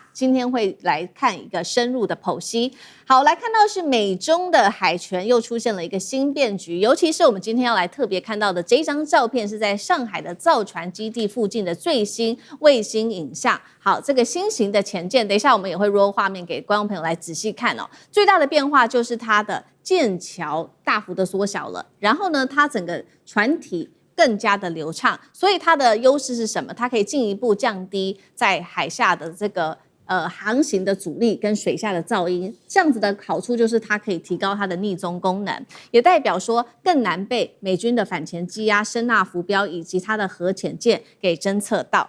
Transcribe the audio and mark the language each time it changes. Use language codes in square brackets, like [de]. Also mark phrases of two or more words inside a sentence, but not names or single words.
[zh] 今天會來看一個深入的剖析。好，來看到是美中的海權又出現了一個新變局，尤其是我們今天要來特別看到的這張照片，是在上海的造船基地附近的最新衛星影像。好，這個新型的潛艦，等一下我們也會 roll 畫面給觀眾朋友來仔細看哦。最大的變化就是它的艦橋大幅的縮小了，然後呢，它整個船體更加的流暢，所以它的優勢是什麼？它可以進一步降低在海下的這個航行的阻力跟水下的噪音，這樣子的好處就是它可以提高它的匿蹤功能，也代表說更難被美軍的反潛機啊、聲納浮標以及它的核潛艦給偵測到。